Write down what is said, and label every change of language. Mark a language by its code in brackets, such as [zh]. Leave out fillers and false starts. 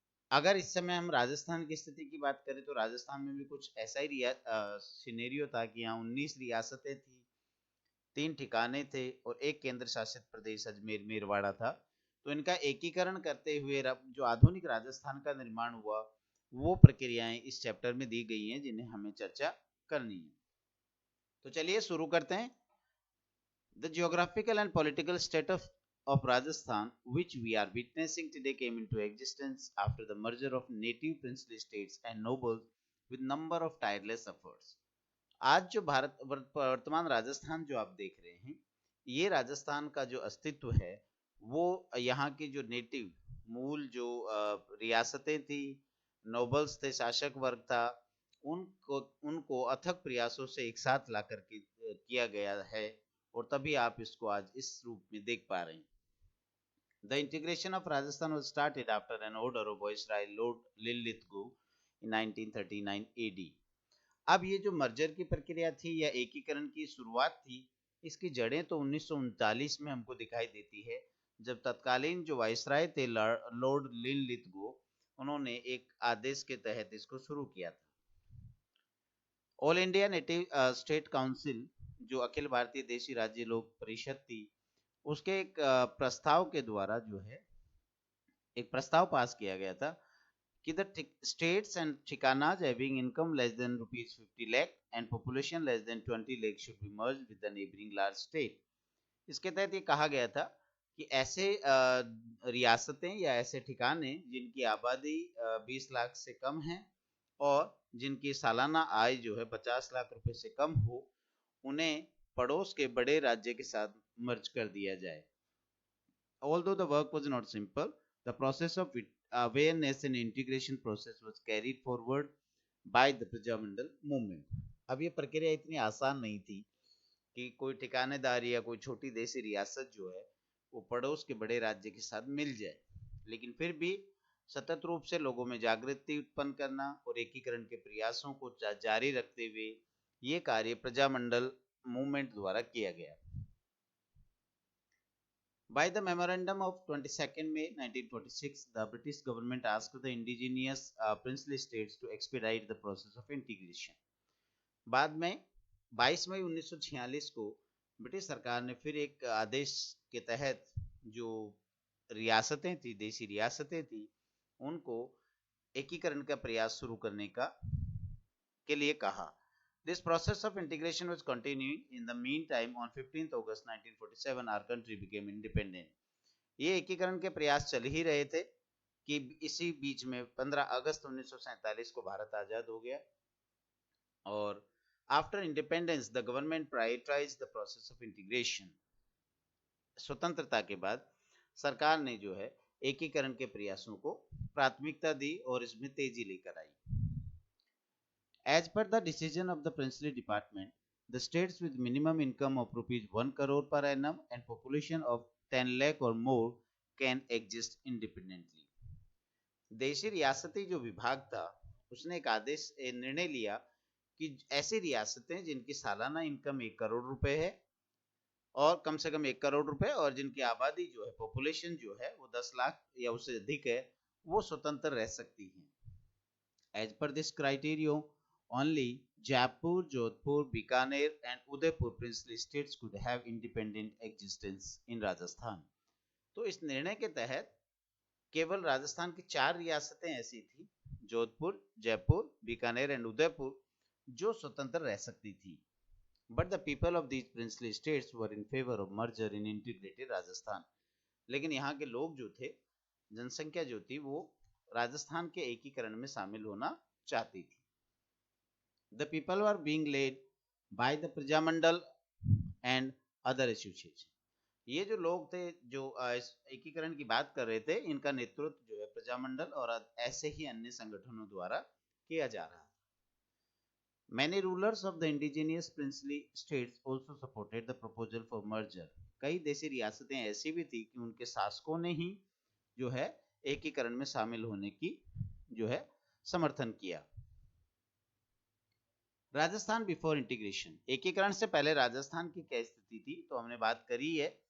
[hi] अगर इस समय हम राजस्थान की स्थिति की बात करें तो राजस्थान में भी कुछ ऐसा ही सिनेरियो था कि यहाँ 19 रियासतें थी, 3 ठिकाने थे और एक केंद्र शासित प्रदेश अजमेर मेरवाड़ा था। तो इनका एकीकरण करते हुए जो आधुनिक राजस्थान का निर्माण हुआ वो प्रक्रियाएं इस चैप्टर में दी गई हैं जिन्हें हमें चर्चा करनी है। तो चलिए शुरू करते हैं। [en] The geographical and political state of Rajasthan, which we are witnessing today, came into existence after the merger of native princely states and nobles with number of tireless efforts. [hi] आज जो भारत वर्तमान राजस्थान जो आप देख रहे हैं ये राजस्थान का जो अस्तित्व है वो यहाँ की जो नेटिव मूल जो रियासतें थी, नोबल्स थे, शासक वर्ग था, उनको उनको अथक प्रयासों से एक साथ ला करके किया गया है और तभी आप इसको आज इस रूप में देख पा रहे हैं। [en] The integration of Rajasthan was started after an order of Viceroy Lord Linlithgow in 1939 AD। [hi] अब ये जो मर्जर की प्रक्रिया थी या एकीकरण की शुरुआत थी इसकी जड़ें तो 1939 में हमको दिखाई देती है जब तत्कालीन जो वायसराय थे लॉर्ड लिनलिथगो उन्होंने एक आदेश के तहत इसको शुरू किया था। All India native state council जो अखिल भारतीय देशी राज्य लोक परिषद थी उसके एक प्रस्ताव के द्वारा जो है एक प्रस्ताव पास किया गया था कि [en] the states and thikanas having income less than rupees 50 lakh and population less than 20 lakh should be merged with the neighboring large state। [hi] इसके तहत ये कहा गया था कि ऐसे रियासतें या ऐसे ठिकाने जिनकी आबादी 20 लाख से कम है और जिनकी सालाना आय जो है 50 लाख रुपए से कम हो उन्हें पड़ोस के बड़े राज्य के साथ मर्ज कर दिया जाए। [en] Although the work was not simple, the process of awareness and integration process was carried forward by the Prajamandal movement. [hi] अब ये प्रक्रिया इतनी आसान नहीं थी कि कोई ठिकानेदार या कोई छोटी देशी रियासत जो है वो पड़ोस के बड़े राज्य के साथ मिल जाए, लेकिन फिर भी सतत रूप से लोगों में जागृति उत्पन्न करना और एकीकरण के प्रयासों को जारी रखते हुए ये कार्य प्रजामंडल मूवमेंट द्वारा किया गया। [en] By the memorandum of 22nd May 1946, the British government asked the indigenous princely states to expedite the process of integration। [hi] बाद में 22 मई 1946 को ब्रिटिश सरकार ने फिर एक आदेश के तहत जो रियासतें थी, देशी रियासतें थी, उनको एकीकरण का प्रयास शुरू करने के लिए कहा। [en] This process of integration was continuing. In the meantime, on 15th August 1947, our country became independent। [hi] ये एकीकरण के प्रयास चल ही रहे थे कि इसी बीच में 15 अगस्त 1947 को भारत आजाद हो गया और [en] After independence the government prioritize the process of integration. [hi] स्वतंत्रता के बाद सरकार ने जो है एकीकरण के प्रयासों को प्राथमिकता दी और इसमें तेजी लेकर आई। [en] As per the decision of the princely department, the states with minimum income of rupees 1 crore per annum and population of 10 lakh or more can exist independently। [hi] देशी रियासती जो विभाग था उसने एक निर्णय लिया कि ऐसी रियासतें जिनकी सालाना इनकम 1 करोड़ रुपए है और कम से कम 1 करोड़ रुपए, और जिनकी आबादी जो है, पॉपुलेशन जो है वो 10 लाख या उससे अधिक है, वो स्वतंत्र रह सकती है। [en] As per this criteria, only Jaipur, Jodhpur, Bikaner and Udaipur princely states could have independent existence in Rajasthan. [hi] तो इस निर्णय के तहत केवल राजस्थान की 4 रियासतें ऐसी थी, जोधपुर, जयपुर, बीकानेर एंड उदयपुर, जो स्वतंत्र रह सकती थी. [en] But the people of these princely states were in favor of merger in integrated Rajasthan. [hi] लेकिन यहाँ के लोग जो थे, जनसंख्या जो थी, वो राजस्थान के एकीकरण में शामिल होना चाहती थी. [en] The people were being led by the Prajamandal and other associations. [hi] ये जो लोग थे जो एकीकरण की बात कर रहे थे, इनका नेतृत्व जो है प्रजामंडल और ऐसे ही अन्य संगठनों द्वारा किया जा रहा था. [en] Many rulers of the indigenous princely states also supported the proposal for merger. [hi] कई देशी रियासतें ऐसी भी थी कि उनके शासकों ने ही जो है एकीकरण में शामिल होने की जो है समर्थन किया. [en] Rajasthan before integration. [hi] एकीकरण से पहले राजस्थान की क्या स्थिति थी, तो हमने बात करी है.